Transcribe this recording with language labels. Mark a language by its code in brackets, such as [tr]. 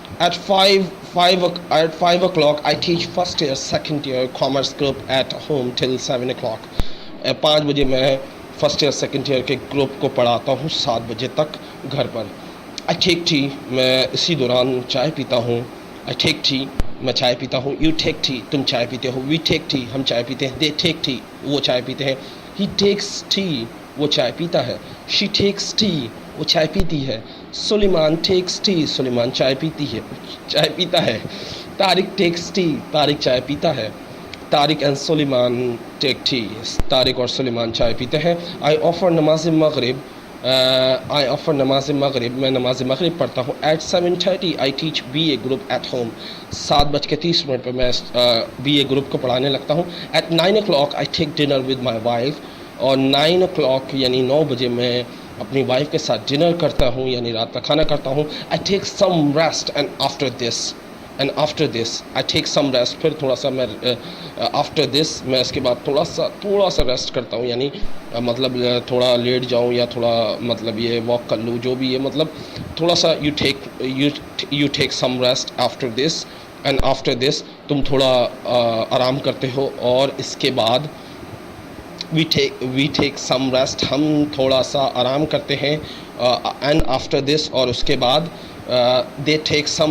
[en] At 5 o'clock I teach first year, second year commerce group at home till 7 o'clock. [ur] 5 بجے میں first year second year کے group کو پڑھاتا ہوں 7 بجے تک گھر پر. [en] I take tea. [ur] میں اسی دوران چائے پیتا ہوں. [en] I take tea. [ur] میں چائے پیتا ہوں. [en] You take tea. [ur] تم چائے پیتے ہو. [en] We take tea. [ur] ہم چائے پیتے ہیں. [en] They take tea. [ur] وہ چائے پیتے ہیں. [en] He takes tea. [ur] وہ چائے پیتا ہے. [en] She takes tea. [ur] وہ چائے پیتی ہے. [en] Suleman takes tea. [ur] سلیمان چائے پیتا ہے. [en] Tariq takes tea. [ur] طارق چائے پیتا ہے. [en] Tariq and Suleman take tea. [ur] Tariq اور سلیمان چائے پیتے ہیں. [en] I offer [ur] نماز مغرب. میں نماز مغرب پڑھتا ہوں. [en] At 7:30 I teach BA group at home. [ur] 7:30 پہ میں BA گروپ کو پڑھانے لگتا ہوں. [en] At 9 o'clock I take dinner with my wife. [ur] اور 9 o'clock یعنی 9 بجے میں اپنی وائف کے ساتھ ڈنر کرتا ہوں یعنی رات کا کھانا کرتا ہوں. [en] I take some rest and after this I take some rest. [ur] پھر تھوڑا سا میں [en] after this [ur] میں اس کے بعد تھوڑا سا ریسٹ کرتا ہوں یعنی مطلب تھوڑا لیٹ جاؤں یا تھوڑا مطلب یہ واک کر لوں جو بھی ہے مطلب تھوڑا سا [en] you take some rest after this. And after this [ur] تم تھوڑا آرام کرتے ہو, اور اس کے بعد [en] we take some rest, [ur] ہم تھوڑا سا آرام کرتے ہیں, اینڈ آفٹر دس, اور اس کے بعد [en] they take